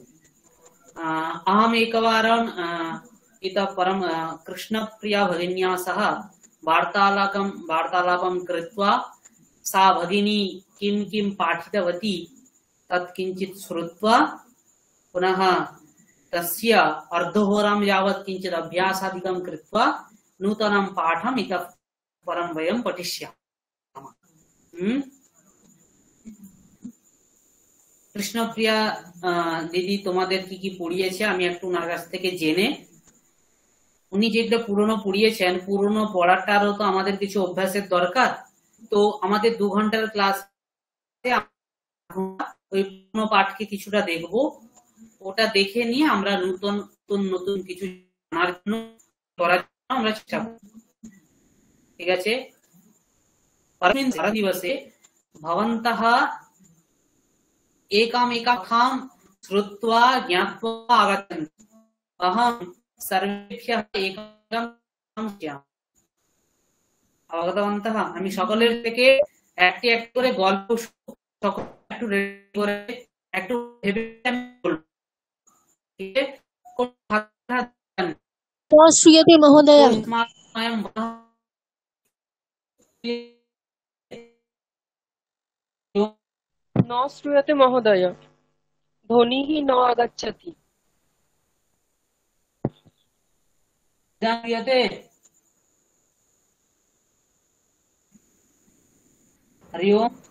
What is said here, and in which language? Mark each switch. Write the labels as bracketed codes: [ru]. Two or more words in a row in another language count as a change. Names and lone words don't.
[sa] अहम् एकवारं इतः परं कृष्णप्रिया भगिन्या सह वार्तालापं कृत्वा सा भगिनी किं किं पाठितवती तत् किञ्चित् श्रुत्वा पुनः तस्य अर्धहोरां यावत् किञ्चित् अभ्यासादिकं कृत्वा नूतनं पाठम् इतः परं वयं पठिष्यामः। [bn] কৃষ্ণপ্রিয়া দিদি তোমাদের কি কি পড়িয়েছে আমি একটু ওনার কাছ থেকে জেনে, উনি যেটা পুরনো পড়িয়েছেন পুরনো পড়াটারও তো আমাদের কিছু অভ্যাসের দরকার। তো আমাদের 2 ঘন্টার ক্লাসে ওই পুরনো পাঠকে কিছুটা দেখব, ওটা দেখে নিয়ে আমরা নতুন নতুন কিছু জানার জন্য করার জন্য আমরা চেষ্টা করব। ঠিক আছে? [sa] परस्मिन् दिवसे भवन्तः एकामेकां श्रुत्वा ज्ञात्वा आगच्छन्तु। अहं सर्वेभ्यः एकं জ্ঞান। অবগতবন্তः? [bn] আমি সকলের থেকে একটি একটি করে গল্প সকল একটু রেডি করে একটু ভেবে আমি বলবো। ঠিক আছে? [sa] শ্রীয়তে মহোদয়। न श्रूयते महोदय, ध्वनिः न आगच्छति। हरि ओम्।